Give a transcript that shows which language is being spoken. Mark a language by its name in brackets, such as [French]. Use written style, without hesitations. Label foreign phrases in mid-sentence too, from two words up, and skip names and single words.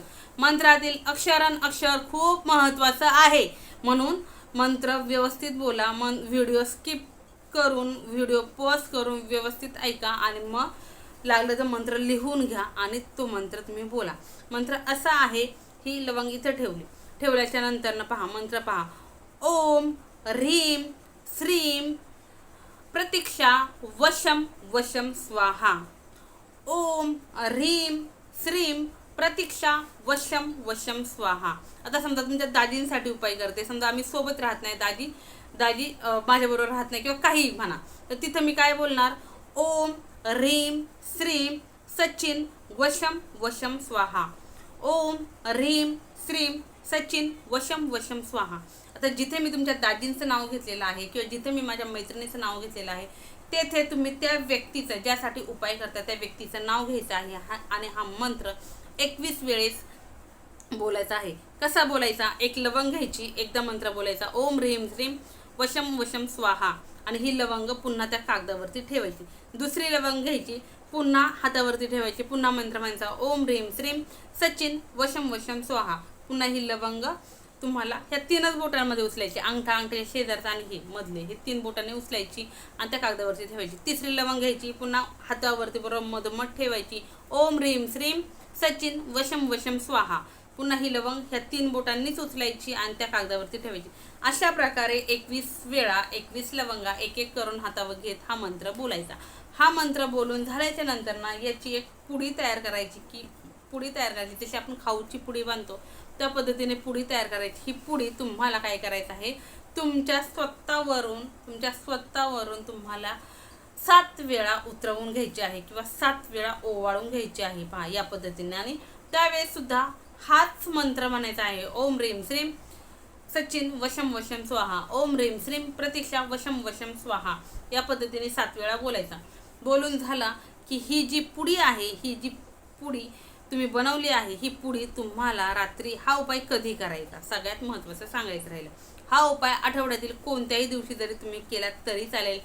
[Marathi] मंत्रातील अक्षर खूप महत्त्वाचं आहे, म्हणून मंत्र व्यवस्थित बोला. व्हिडिओ स्किप करून, व्हिडिओ पॉज करून व्यवस्थित ऐका आणि मग लागलं तर मंत्र लिहून घ्या आणि तो मंत्र तुम्ही बोला. मंत्र असा आहे, ही लवंग इथं ठेवल्याच्या नंतर पहा, मंत्र पहा, [Sanskrit] ओम ह्रीम श्रीम प्रतीक्षा वशम वशम स्वाहा. ओम ह्रीम श्रीम प्रतीक्षा वशम वशम स्वाहा. [Marathi] आता समजा तुमच्या दाजींसाठी उपाय करते, समजा आम्ही सोबत राहत नाही, दाजी माझ्याबरोबर राहत नाही किंवा काही म्हणा, तर तिथं मी काय बोलणार, [Sanskrit] ओम ह्रीम श्रीम सचिन वशम वशम स्वाहा. ओम ह्रीम श्रीम सचिन वशम वशम स्वाहा. [Marathi] आता जिथे मी तुमच्या दाजींचं नाव घेतलेलं आहे किंवा जिथे मी माझ्या मैत्रिणीचं नाव घेतलेलं आहे, तेथे तुम्ही त्या व्यक्तीचं, ज्यासाठी उपाय करता त्या व्यक्तीचं नाव घ्यायचं आहे आणि हा मंत्र 21 वेळेस बोलायचा आहे. कसा बोलायचा, एक लवंग घ्यायची, एकदा मंत्र बोलायचा, [Sanskrit] ओम ह्रीम श्रीम वशम वशम स्वाहा, [Marathi] आणि ही लवंग पुन्हा त्या कागदावरती ठेवायची. दुसरी लवंग घ्यायची, पुन्हा हातावरती ठेवायची, पुन्हा मंत्र म्हणायचा, [Sanskrit] ओम ह्रीम श्रीम सचिन वशम वशम स्वाहा. [Marathi] पुन्हा ही लवंग तुम्हाला ह्या 3च बोटांमध्ये उचलायची, अंगठ्या शेजारचा आणि हे मधले, हे 3 बोटांनी उचलायची आणि त्या कागदावरती ठेवायची. तिसरी लवंग घ्यायची, पुन्हा हातावरती बरोबर मधोमध ठेवायची, [Sanskrit] ओम ह्रीम श्रीम सचिन वशम वशम स्वाहा. [Marathi] पुन्हा ही लवंग ह्या 3 बोटांनीच उचलायची आणि त्या कागदावरती ठेवायची. अशा प्रकारे 21 वेळा 21 लवंगा एक एक करून हातावर घेत हा मंत्र बोलायचा. हा मंत्र बोलून झाल्याच्या नंतर ना याची एक पुडी तयार करायची, जशी आपण खाऊची पुडी बांधतो त्या पद्धतीने पुडी तयार करायची. ही पुडी तुम्हाला काय करायचं आहे, तुमच्या स्वतःवरून तुम्हाला 7 वेळा उतरवून घ्यायची आहे किंवा 7 वेळा ओवाळून घ्यायची आहे. पहा या पद्धतीने. आणि त्यावेळेस सुद्धा हाच मंत्र म्हणायचा आहे, [Sanskrit] ओम ह्रीम श्रीम सचिन वशम वशम स्वाहा. ओम ह्रीम श्रीम प्रतीक्षा वशम वशम स्वाहा. [Marathi] या पद्धतीने 7 वेळा बोलायचा. बोलून झाला की ही जी पुडी आहे, ही जी पुडी तुम्ही बनवली आहे, ही पुडी तुम्हाला रात्री, हा उपाय कधी करायचा सगळ्यात महत्त्वाचं सांगायचं राहिलं. हा उपाय आठवड्यातील कोणत्याही दिवशी जरी तुम्ही केलात तरी चालेल.